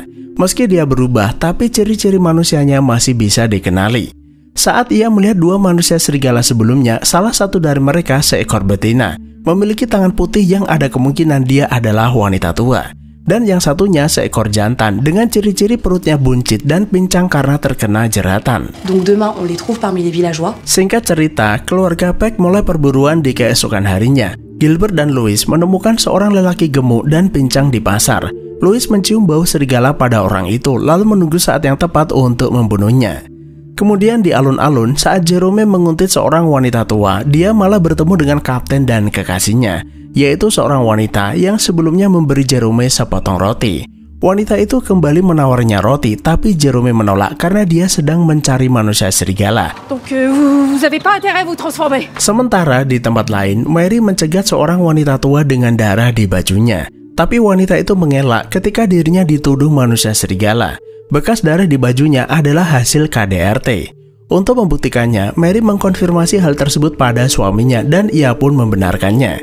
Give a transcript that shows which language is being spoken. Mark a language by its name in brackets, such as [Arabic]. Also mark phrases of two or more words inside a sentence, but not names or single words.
[Indonesian] Meski dia berubah, tapi ciri-ciri manusianya masih bisa dikenali. Saat ia melihat 2 manusia serigala sebelumnya, salah satu dari mereka seekor betina, memiliki tangan putih yang ada kemungkinan dia adalah wanita tua. Dan yang satunya seekor jantan dengan ciri-ciri perutnya buncit dan pincang karena terkena jeratan. [French] Donc demain on les trouve parmi les villageois. [Indonesian] Singkat cerita, keluarga Peck mulai perburuan di keesokan harinya. Gilbert dan Louis menemukan seorang lelaki gemuk dan pincang di pasar. Louis mencium bau serigala pada orang itu lalu menunggu saat yang tepat untuk membunuhnya. Kemudian di alun-alun, saat Jerome menguntit seorang wanita tua, dia malah bertemu dengan kapten dan kekasihnya, yaitu seorang wanita yang sebelumnya memberi Jerome sepotong roti. Wanita itu kembali menawarnya roti, tapi Jerome menolak karena dia sedang mencari manusia serigala. [French] Donc vous avez pas intérêt à vous transformer. [Indonesian] Sementara di tempat lain, Mary mencegat seorang wanita tua dengan darah di bajunya. Tapi wanita itu mengelak ketika dirinya dituduh manusia serigala. Bekas darah di bajunya adalah hasil KDRT. Untuk membuktikannya, Mary mengkonfirmasi hal tersebut pada suaminya dan ia pun membenarkannya.